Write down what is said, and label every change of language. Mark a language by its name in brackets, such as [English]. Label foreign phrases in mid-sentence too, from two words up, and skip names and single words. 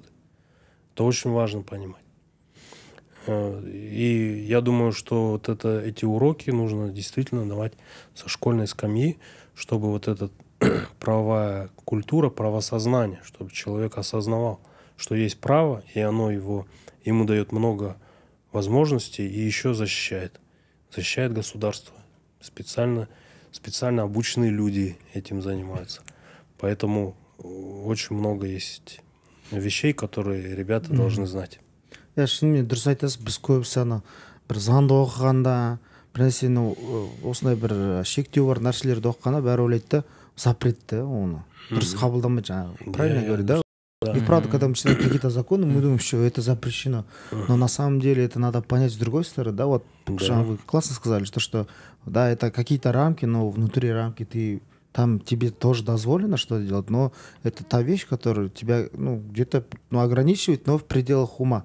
[Russian] Это очень важно понимать. И я думаю, что вот эти уроки нужно действительно давать со школьной скамьи, чтобы вот эта правовая культура, правосознание, чтобы человек осознавал, что есть право, и оно ему дает много возможностей и еще защищает. Защищает государство. Специально обученные люди этим занимаются. Поэтому очень много есть вещей, которые ребята должны знать. [Kazakh] Я шынымен дұрыс айтасыз, біз көбісі бір заңды оқығанда, бір нәрсені осындай бір шектеу бар нәрселерді оқығанда бәрі ойлайды да, запретті оны. Дұрыс қабылдамайды жаңағы. [Russian] Правильно говорю, да? И правда, когда мы читаем какие-то законы, мы думаем, что это запрещено. Но на самом деле это надо понять с другой стороны, да, вот вы классно сказали, что да, это какие-то рамки, но внутри рамки там тебе тоже дозволено что-то делать, но это та вещь, которая тебя где-то ограничивает, но в пределах ума.